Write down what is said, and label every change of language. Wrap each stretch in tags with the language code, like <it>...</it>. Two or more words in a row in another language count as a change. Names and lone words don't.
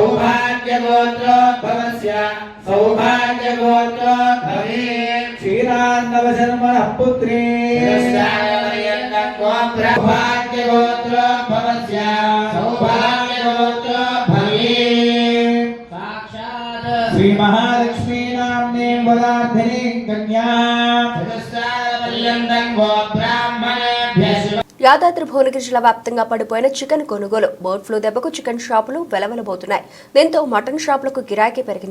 <sa>सौभाग्यगोत्रोद्भवस्य सौभाग्यगोत्रोद्भवे क्षीरा नवशर्मण पुत्रे सौभाग्यगोत्रो भवस्य सौभाग्यगोत्रो भवे साक्षात् श्री महालक्ष्मी नाम्ने वराधिनी कन्या चतुस्सारपर्यन्तं वो ब्राह्मणेभ्यः</sa> <te>యాదాద్రి భువనగిరి జిల్లా వ్యాప్తంగా పడిపోయిన చికెన్ కొనుగోలు బర్డ్ ఫ్లూ దెబ్బకు చికెన్ షాపులు వెలవెలబోతున్నాయి. దీంతో మటన్ షాపులకు గిరాకీ పెరిగింది.</te>